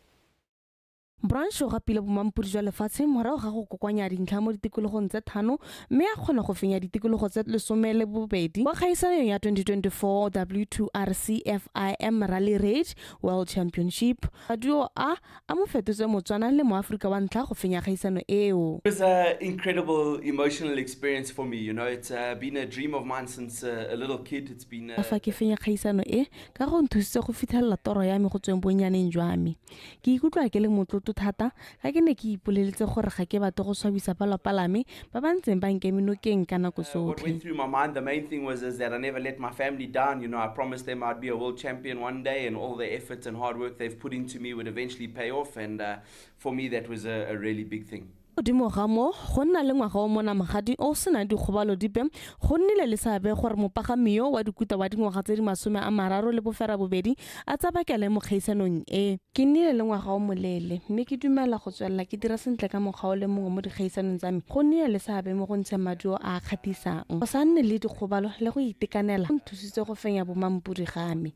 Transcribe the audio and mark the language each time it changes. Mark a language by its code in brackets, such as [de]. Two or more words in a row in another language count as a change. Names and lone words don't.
[tn] Branch o gapile bomampudi jwa lefatshe morago ga go kokoanya dintlha mo ditikologong tse tlhano mme a kgona go fenya ditikologo tse 12 kwa kgaisanong ya 2024 W2RC FIM Rally Raid World Championship. Radio a mo fetotse motswana le mo Afrika wa ntlha go fenya kgaisano eo. [en] It was an incredible emotional experience for me, you know. It's been a dream of mine since a little kid. It's been [tn] fa ke fenya kgaisano e ka go nthusitse go fitlhelela toro ya me go tsweng bonyaneng jwa me. Ke ikutlwa ke le motlotlo thata ga ke ne ke ipoleletse gore ga ke batle go swabisa palapalame ba ba ntseng ba nkeme nokeng ka nako sotlhe. [en] What went through my mind, the main thing was that I never let my family down. You know, I promised them I'd be a world champion one day and all the efforts and hard work they've put into me would eventually pay off, and for me that was a really big thing. [tn] Godimo ga mo go nna le ngwaga o mona magadi o sena dikgobalo dipe go nnile le seabe gore mopagamiyo wa dikuta wa dingwaga tse di 30 le bofera bobedi a tsabakele mo kgaisanong e. Ke nnile le ngwaga o molele mme ke dumela go tswelela ke dira sentle ka mokgwa o le mongwe mo dikgaisanong tsa me go nnile le seabe mo go ntsheng maduo a kgatisang go sa nne le dikgobalo le go itekanela go nthusitse go fenya bomampudi ga me.